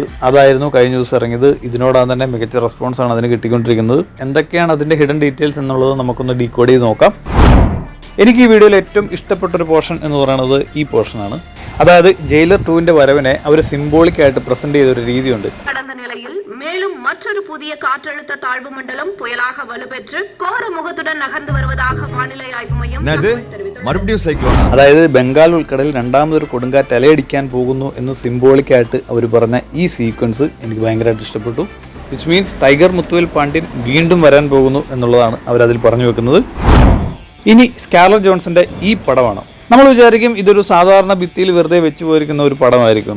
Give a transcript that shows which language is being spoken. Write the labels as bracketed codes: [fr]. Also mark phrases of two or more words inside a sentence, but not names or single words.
[ml] അതായിരുന്നു കഴിഞ്ഞ ദിവസം ഇറങ്ങിയത്. ഇതിനോടാണ് തന്നെ മികച്ച റെസ്പോൺസ് ആണ് അതിന് കിട്ടിക്കൊണ്ടിരിക്കുന്നത്. എന്തൊക്കെയാണ് അതിന്റെ [en] hidden details [ml] എന്നുള്ളത് നമുക്കൊന്ന് ഡീകോഡ് ചെയ്ത് നോക്കാം. എനിക്ക് ഈ വീഡിയോയിൽ ഏറ്റവും ഇഷ്ടപ്പെട്ടൊരു പോർഷൻ എന്ന് പറയുന്നത് ഈ പോർഷനാണ്. അതായത് ജയിലർ 2ന്റെ വരവിനെ അവർ സിംബോളിക്കായിട്ട് പ്രസന്റ് ചെയ്ത ഒരു രീതിയുണ്ട്. [ta] மேலும் மற்றொரு புதிய காற்றழுத்த தாழ்வு மண்டலம் புயலாக வலுப்பெற்று கோர முகத்துடன் நகர்ந்து வருவதாக வானிலை ஆய்வு மையம் தெரிவித்தது. [ml] അതായത് ബംഗാൾ ഉൾക്കടലിൽ രണ്ടാമതൊരു കൊടുങ്കാറ്റ് അലയടിക്കാൻ പോകുന്നു എന്ന് സിംബോളിക്കായിട്ട് അവർ പറഞ്ഞ ഈ സീക്വൻസ് എനിക്ക് ഭയങ്കരമായിട്ട് ഇഷ്ടപ്പെട്ടു. [en] which means [ml] ടൈഗർ മുത്തുവേൽ പാണ്ഡ്യൻ വീണ്ടും വരാൻ പോകുന്നു എന്നുള്ളതാണ് അവരതിൽ പറഞ്ഞു വെക്കുന്നത്. ഇനി സ്കാർലറ്റ് ജോൺസന്റെ ഈ പടമാണ്. നമ്മൾ വിചാരിക്കും ഇതൊരു സാധാരണ ഭിത്തിയിൽ വെറുതെ വെച്ച് പോയിരിക്കുന്ന ഒരു പടമായിരിക്കും.